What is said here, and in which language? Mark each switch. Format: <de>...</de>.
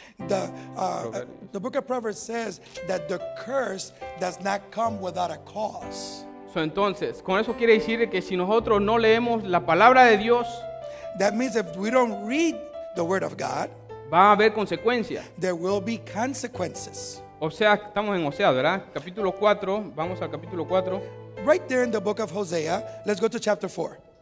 <en>The book of Proverbs says that the curse does not come without a cause.</en> <es>Entonces, con eso quiere decir que si nosotros no leemos la palabra de Dios,</es> <en>That means if we don't read the word of God,</en> <es>va a haber consecuencias.</es> <en>there will be consequences.</en> <es>O sea, estamos en Oseas, ¿verdad? Capítulo 4, vamos al capítulo 4,</es> <en>Right there in the book of Hosea, let's go to chapter 4.</en>